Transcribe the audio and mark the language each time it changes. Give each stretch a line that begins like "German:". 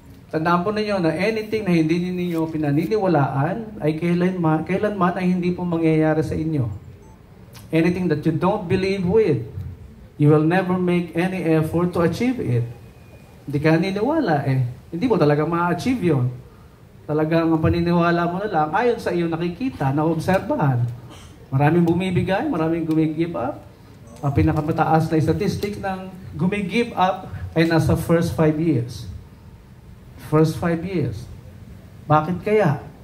Filipino: Tandaan po ninyo na anything na hindi ninyo pinaniniwalaan ay kailanman ay hindi po mangyayari sa inyo.
English: Anything that you don't believe with, you will never make any effort to achieve it.
Filipino: Hindi ka naniniwala hindi mo talaga ma-achieve yun. Talagang ang paniniwala mo na lang, ayon sa iyong nakikita, naobserbahan. Maraming bumibigay, maraming gumigive up. Ang pinakamataas na statistic ng gumigive up ay nasa first 5 years.
English: First 5 years.
Filipino: Bakit kaya?